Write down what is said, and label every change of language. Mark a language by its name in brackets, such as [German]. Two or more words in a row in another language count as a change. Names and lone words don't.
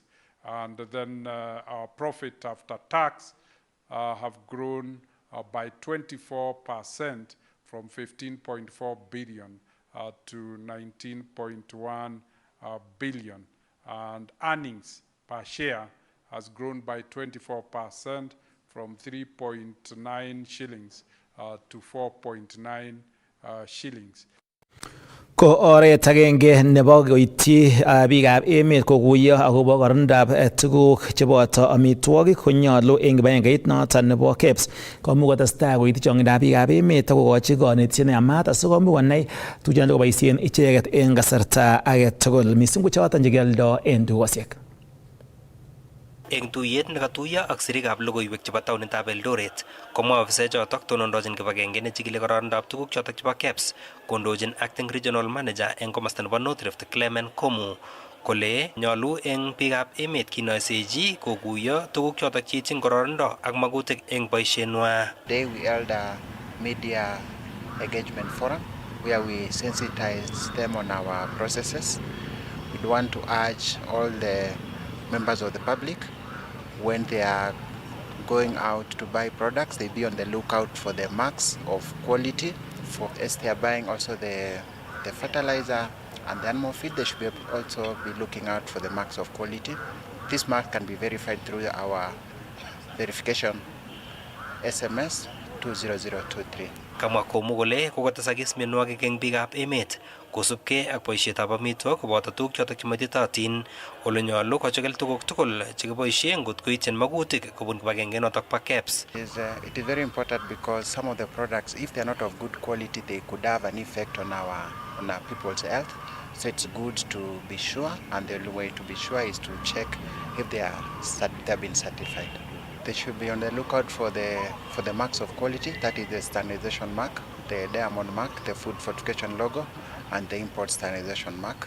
[English] And then our profit after tax have grown by 24% from 15.4 billion to 19.1 billion. And earnings per share has grown by 24% from 3.9 shillings to 4.9 shillings. [Kalenjin] Ko oret agenge nebo koityi biikab emet kokuyo akobo korondab tuguk cheboto amitwogik konyolu eng kibagengeit noton nebo KEBS komuch kotestai koityi chong'indab biikab emet akokochi konetisiet neyamat asikomuch konai tuguchoto koboisien icheket eng kasarta age tugul mising ko choton chekioldo eng dukosiek. Eng tuyet nekatuiyo ak sirikab logoiwek chebo taonitab Eldoret, komwa ofisaek chotok tonondochin kibagenge nechikili kororondab tuguk chotok chebo KEBS kondochin [English] acting regional manager [Kalenjin] eng komosta nebo North Rift Clement Komu kole nyolu eng biikab emet kinoisechi kokuyo tuguk chotok cheityin kororonindo ak magutik eng boisienwa. [English] Today we held a media engagement forum where we sensitized them on our processes. We want to urge all the members of the public when they are going out to buy products, they be on the lookout for the marks of quality. As they are buying also the fertilizer and the animal feed, they should also be looking out for the marks of quality. This mark can be verified through our verification SMS 20023. [Kalenjin] Kamwa Komu kole kokotesakis mienwogik eng biikab emet kosubkei ak boisietab amitwogik koboto tuguk chotok chematitotin ole nyolu kochikil tuguk tugul chekiboisie ngot koityin magutik kobun kibagenge notok bo KEBS. [English] It is very important because some of the products, if they are not of good quality, they could have an effect on our people's health. So it's good to be sure, and the only way to be sure is to check if they have been certified. They should be on the lookout for the marks of quality, that is the standardization mark, the diamond mark, the food fortification logo, and the import standardization mark.